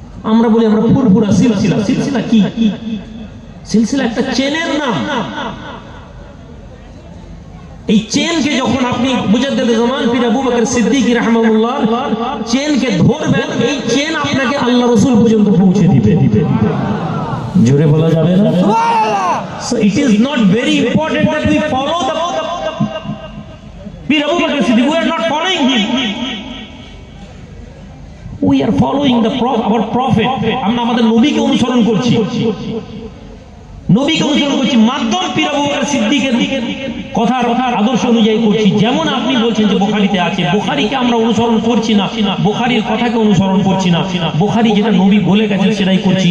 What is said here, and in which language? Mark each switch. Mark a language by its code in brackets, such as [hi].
[bn] আমরা বলি আমরা ফুরফুরা সিলসিলা। সিলসিলা কি? সিলসিলা একটা চেনের নাম। এই চেনকে যখন আপনি মুজাদ্দিদ জামান পীর আবু বকর সিদ্দিকী রাহিমাহুল্লাহ চেনকে ধরবেন, এই চেন আপনাকে আল্লাহ রাসূল পর্যন্ত পৌঁছে দিবে। জোরে বলা যাবে না সুবহানাল্লাহ। [en] So it is not very important that we follow the Pir Abu Bakr Siddiqui. We are not following him, we are following our prophet। [bn] আমরা আমাদের নবীকে অনুসরণ করছি, নবীকে অনুসরণ করছি, মাধ্যম পীর আবু বকর সিদ্দিকের কথার আদর্শ অনুযায়ী করছি। যেমন আপনি বলছেন যে বুখারীতে আছে, বুখারীকে আমরা অনুসরণ করছি না, বুখারীর কথাকে অনুসরণ করছি না, বুখারী যেটা নবী বলে গেছেন সেটাই করছি।